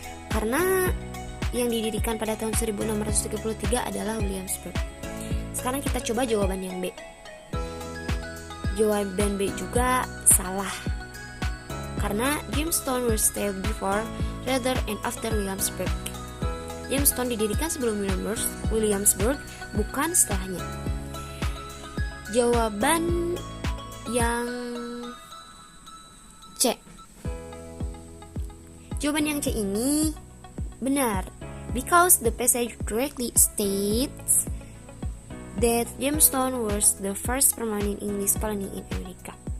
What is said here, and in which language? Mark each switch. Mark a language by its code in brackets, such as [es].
[id] Karena yang didirikan pada tahun 1633 adalah Williamsburg. Sekarang kita coba jawaban yang B. Jawaban B juga salah. [en] Karena Jamestown was settled before, rather and after Williamsburg. [id] Jamestown didirikan sebelum Williamsburg, bukan setelahnya. Jawaban yang C. Jawaban yang C ini benar, [en] because the passage directly states that Jamestown was the first permanent English colony in America.